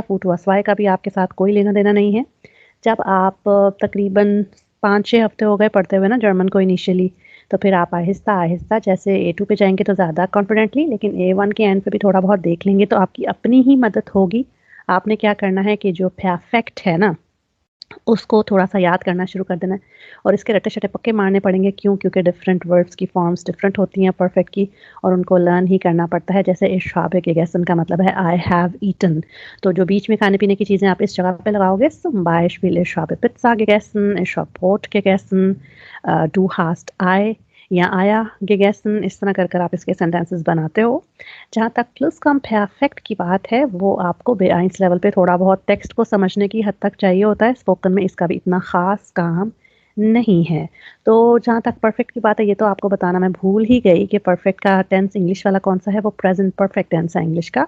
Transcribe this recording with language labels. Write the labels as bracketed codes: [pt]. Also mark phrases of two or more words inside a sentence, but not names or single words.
[hi] फुटुआ स्वाई का भी आपके साथ कोई लेना देना नहीं है। जब आप तकरीबन 5-6 हफ्ते हो गए पढ़ते हुए ना जर्मन को इनिशियली, तो फिर आप आहिस्ता-आहिस्ता जैसे A2 पे जाएँगे तो ज़्यादा कॉन्फिडेंटली, लेकिन A1 के एंड पे भी थोड़ा बहुत देख लेंगे तो आपकी अपनी ही मदद होगी। आपने क्या करना है कि जो परफेक्ट है ना, उसको थोड़ा-सा याद करना शुरू कर देना है, और इसके रट्टे-शट्टे पक्के मारने पड़ेंगे। क्यों? क्योंकि [en] different words [hi] की फॉर्म्स डिफरेंट होती हैं परफेक्ट की, और उनको लर्न ही करना पड़ता है। जैसे [de] ich habe gegessen [hi] का मतलब है [en] I have eaten. [hi] तो जो बीच में खाने-पीने की चीज़ें आप इस जगह पे लगाओगे, [de] zum Beispiel ich habe Pizza gegessen, ich habe Brot gegessen, du hast Ei या आया gegessen, [hi] इस तरह कर कर आप इसके सेंटेंसेस बनाते हो। जहाँ तक प्लस-कम-परफेक्ट की बात है, वो आपको B1 लेवल पे थोड़ा बहुत टेक्स्ट को समझने की हद तक चाहिए होता है। स्पोकन में इसका भी इतना ख़ास काम नहीं है। तो जहाँ तक परफेक्ट की बात है, ये तो आपको बताना मैं भूल ही गई कि परफेक्ट का टेंस इंग्लिश वाला कौन-सा है, वो [en] present perfect tense [hi] है इंग्लिश का।